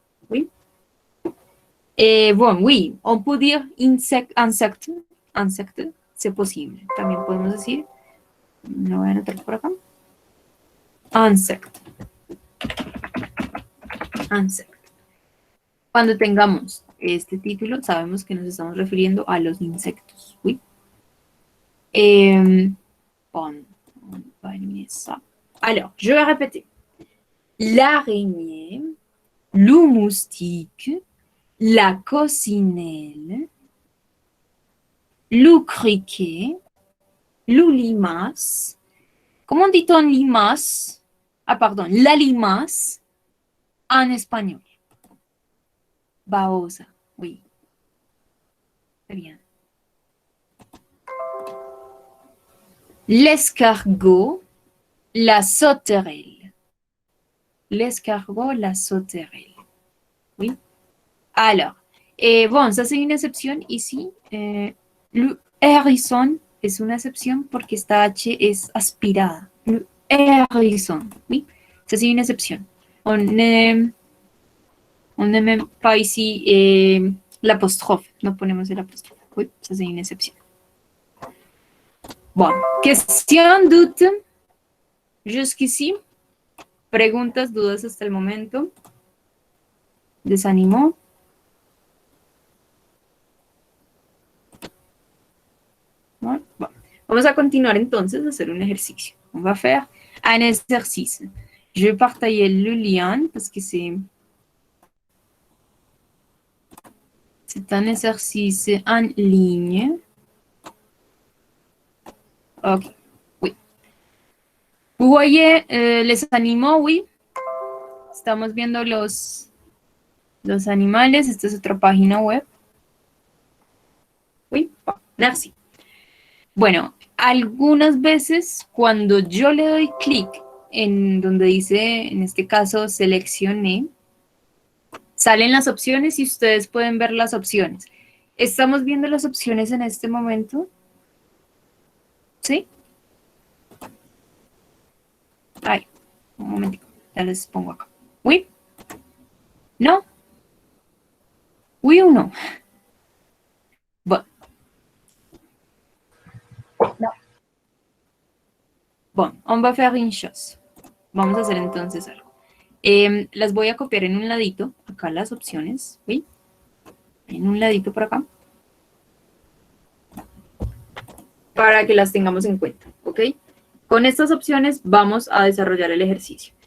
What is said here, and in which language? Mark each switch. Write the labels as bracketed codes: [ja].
[fr] Oui. Et bon, oui, on peut dire insecte, c'est possible. [es] También podemos decir, lo voy a anotar por acá. [fr] Insect. [es] Cuando tengamos este título, sabemos que nos estamos refiriendo a los insectos. ¿Sí? [fr] Bon, on va éliminer ça. Alors, je vais répéter. L'araignée, le moustique, la coccinelle, le criquet, le limace. Comment dit-on limace? Ah, pardon, la limace en espagnol. Babosa, oui. Très bien. L'escargot, la sauterelle. Oui. Alors, bon, ça c'est une exception ici. [es] Le hérisson es una excepción porque esta H es aspirada. [fr] Le hérisson, oui. Ça c'est une exception. On ne met pas ici l'apostrophe. [es] No ponemos el apostrophe. [fr] Oui, ça c'est une exception. Bon, question, doute. Jusqu'ici. [es] Preguntas, dudas hasta el momento. ¿Desanimó? Bueno, vamos a continuar entonces a hacer un ejercicio. [fr] On va faire un exercice. Je vais partager le lien parce que c'est un exercice en ligne. Ok, oui. Vous voyez les animaux, oui. [es] Estamos viendo los animales. Esta es otra página web. Oui, merci. Bueno, algunas veces cuando yo le doy clic en donde dice, en este caso, seleccioné, salen las opciones y ustedes pueden ver las opciones. ¿Estamos viendo las opciones en este momento? ¿Sí? Ay, un momentito, ya les pongo acá. ¿Oui? ¿No? ¿Oui o no? Bueno. No. [fr] Bon, on va faire une chose. [es] Vamos a hacer entonces algo. Las voy a copiar en un ladito, acá las opciones, ¿sí? En un ladito por acá. Para que las tengamos en cuenta, ¿ok? Con estas opciones vamos a desarrollar el ejercicio.